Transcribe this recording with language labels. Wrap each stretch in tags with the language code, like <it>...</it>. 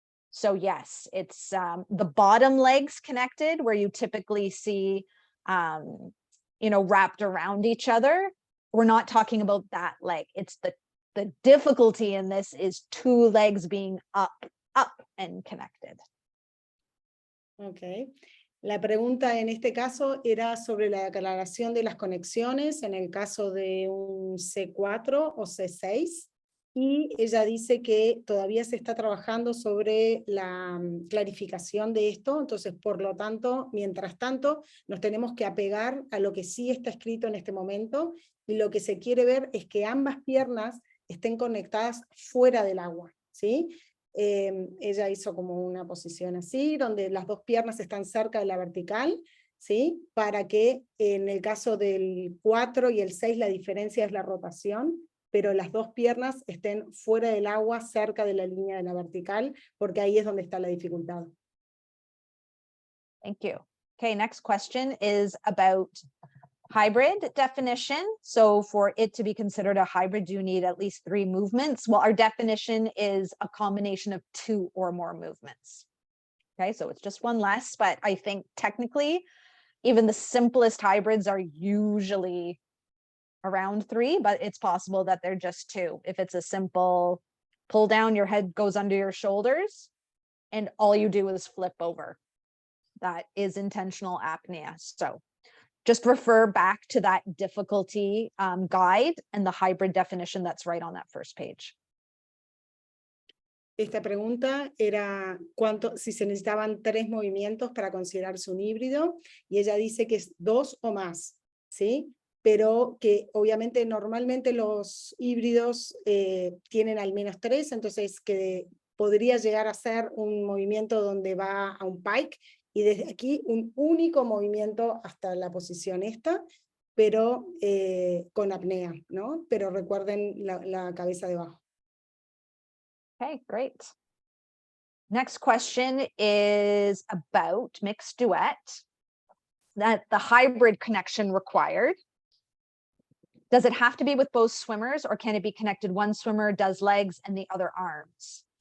<en>So yes, it's the bottom legs connected where you typically see, wrapped around each other. We're not talking about that leg. It's the difficulty in this is two legs being up and connected. Okay.</en> <es>La pregunta en este caso era sobre la aclaración de las conexiones en el caso de un C4 o C6. Y ella dice que todavía se está trabajando sobre la clarificación de esto, entonces por lo tanto, mientras tanto, nos tenemos que apegar a lo que sí está escrito en este momento, y lo que se quiere ver es que ambas piernas estén conectadas fuera del agua, ¿sí? Ella hizo como una posición así, donde las dos piernas están cerca de la vertical, ¿sí? Para que en el caso del 4 y el 6 la diferencia es la rotación, pero las dos piernas estén fuera del agua, cerca de la línea de la vertical, porque ahí es donde está la dificultad.</es> <en>Thank you. Okay, next question is about hybrid definition. So for it to be considered a hybrid, you need at least 3 movements. Well, our definition is a combination of 2 or more movements. Okay, so it's just one less, but I think technically, even the simplest hybrids are usually around 3, but it's possible that they're just 2. If it's a simple pull down, your head goes under your shoulders and all you do is flip over. That is intentional apnea. So just refer back to that difficulty guide and the hybrid definition that's right on that first page.</en> <es>Esta pregunta era si se necesitaban 3 movimientos para considerarse un híbrido, y ella dice que es 2 o más, ¿sí? Pero que obviamente normalmente los híbridos tienen al menos 3, entonces que podría llegar a ser un movimiento donde va a un pike, y desde aquí un único movimiento hasta la posición esta, pero con apnea, ¿no? Pero recuerden la cabeza debajo.</es> <en>Okay, great. Next question is about mixed duet, that the hybrid connection required. Does it have to be with both swimmers, or can it be connected one swimmer does legs and the other arms?</en>